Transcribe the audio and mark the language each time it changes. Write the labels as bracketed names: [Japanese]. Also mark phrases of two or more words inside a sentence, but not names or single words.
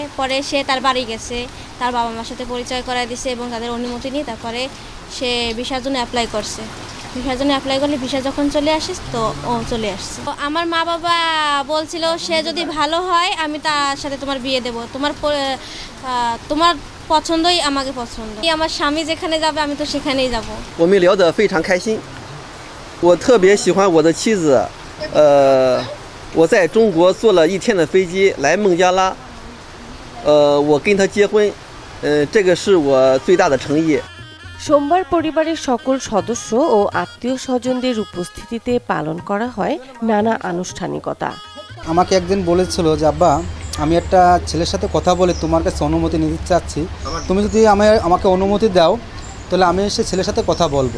[Bangla] পরে সে তার বাড়ি গেছে, তার বাবা মার সাথে পরিচয় করায় দিছে এবং তাদের অনুমতি নিয়ে তারপরে সে ভিসার জন্য অ্যাপ্লাই করছে। ভিসার জন্য অ্যাপ্লাই করলে ভিসা যখন চলে আসিস তো ও চলে আসছে। আমার মা বাবা বলছিল সে যদি ভালো হয় আমি তার সাথে তোমার বিয়ে দেব, তোমার পছন্দই আমাকে পছন্দ। আমার স্বামী যেখানে যাবে আমি তো সেখানেই যাব। [Chinese] 我们聊得非常开心，我特别喜欢我的妻子，我在中国坐了1天的飞机来孟加拉，我跟她结婚，这个是我最大的诚意。 [Bangla] সোমবার পরিবারের সকল সদস্য ও আত্মীয় স্বজনদের উপস্থিতিতে পালন করা হয় নানা আনুষ্ঠানিকতা। আমাকে একদিন বলেছিল যে আব্বা আমি একটা ছেলের সাথে কথা বলে তোমার কাছে অনুমতি নিতে চাচ্ছি, তুমি যদি আমাকে অনুমতি দাও তাহলে আমি সে ছেলের সাথে কথা বলবো।